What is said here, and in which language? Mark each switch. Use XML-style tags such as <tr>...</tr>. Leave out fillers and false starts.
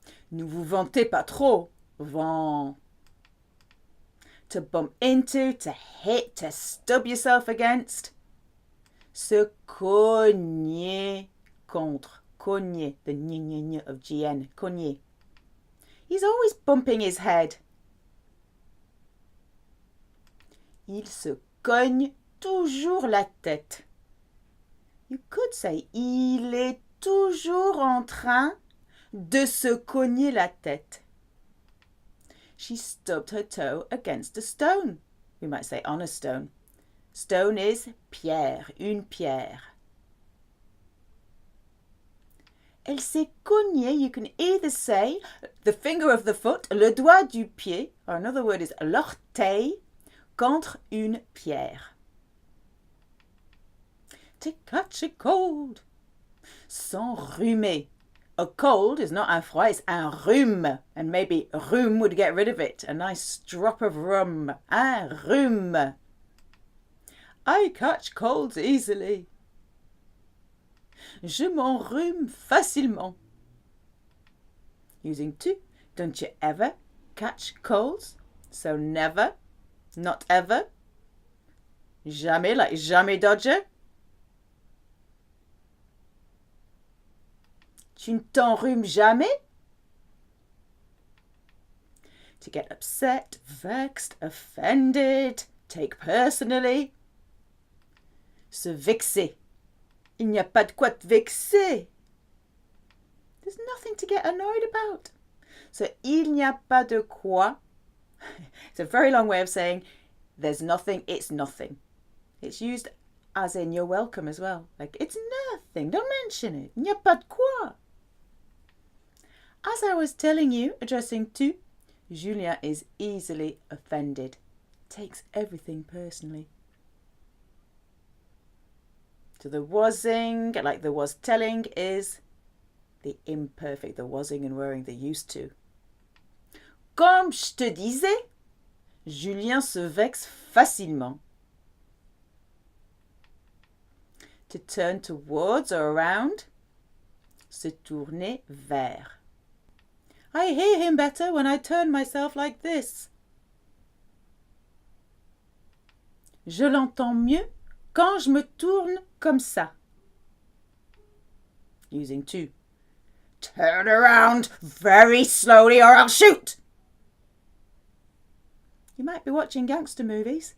<fr>Ne vous vantez pas trop, vent.</fr> <en>To bump into, to hit, to stub yourself against.</en> <fr>Se cogner contre, cogner, the gn of gn, cogner.</fr> <en>He's always bumping his head.</en> <fr>Il se cogne toujours la tête.</fr> <en>You could say,</en> <fr>il est toujours en train de se cogner la tête.</fr> <en>She stubbed her toe against a stone. We might say on a stone. Stone is pierre, une pierre.</en> <fr>Elle s'est cognée,</fr> <en>you can either say the finger of the foot,</en> <fr>le doigt du pied,</fr> <en>or another word is l'orteil,</en> <fr>contre une pierre.</fr> <en>To catch a cold. S'enrhumer. A cold is not un froid, it's un rhume. And maybe rhume would get rid of it. A nice drop of rum. Un rhume. I catch colds easily.</en> <fr>Je m'enrhume facilement.</fr> <en>Using to, don't you ever catch colds? So never, not ever. Jamais, like jamais dodger.</en> <fr>Tu ne t'enrhumes jamais?</fr> <en>To get upset, vexed, offended, take personally.</en> <fr>Se vexer. Il n'y a pas de quoi te vexer.</fr> <en>There's nothing to get annoyed about. So,</en> <fr>il n'y a pas de quoi.</fr> <en>It's a very long way of saying there's nothing, it's nothing. It's used as in you're welcome as well. Like, it's nothing, don't mention it.</en> <fr>Il n'y a pas de quoi.</fr> <en>As I was telling you, addressing to, Julien is easily offended. Takes everything personally. So the wasing, like the was telling, is the imperfect, the wasing and wearing, the used to.</en> <fr>Comme je te disais, Julien se vexe facilement.</fr> <en>To turn towards or around, se tourner vers. I hear him better when I turn myself like this.</en> <fr>Je l'entends mieux quand je me tourne comme ça.</fr> <en>Using to. Turn around very slowly or I'll shoot. You might be watching gangster movies.</en>